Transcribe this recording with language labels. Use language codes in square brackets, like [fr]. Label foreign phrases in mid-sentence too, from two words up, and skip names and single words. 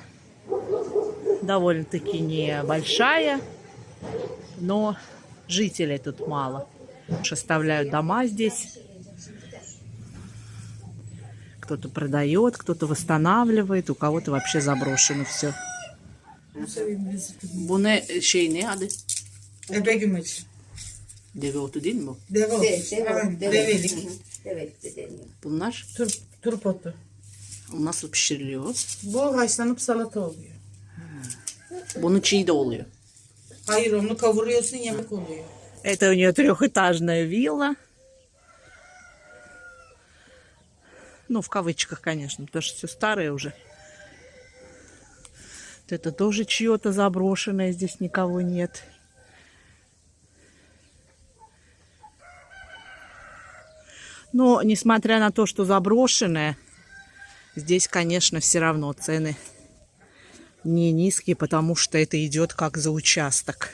[ru] Довольно-таки небольшая, но жителей тут мало. Оставляют дома здесь. Кто-то продает, кто-то восстанавливает, у кого-то вообще заброшено все. [tr] Bunu şey ne adı? Ebe gümeç. Deve otu değil mi bu? Deve otu. Evet, develik. Bunlar Turp otu. nasıl pişiriliyor? Bu haşlanıp salata oluyor. Bunun çiğ de oluyor. Hayır, onu kavuruyorsun, yemek oluyor. [ru] Это у нее трехэтажная вилла. Ну, в кавычках, конечно, потому что все старое уже. Вот это тоже чье-то заброшенное, здесь никого нет. Но, несмотря на то, что заброшенное, здесь, конечно, все равно цены не низкие, потому что это идет как за участок.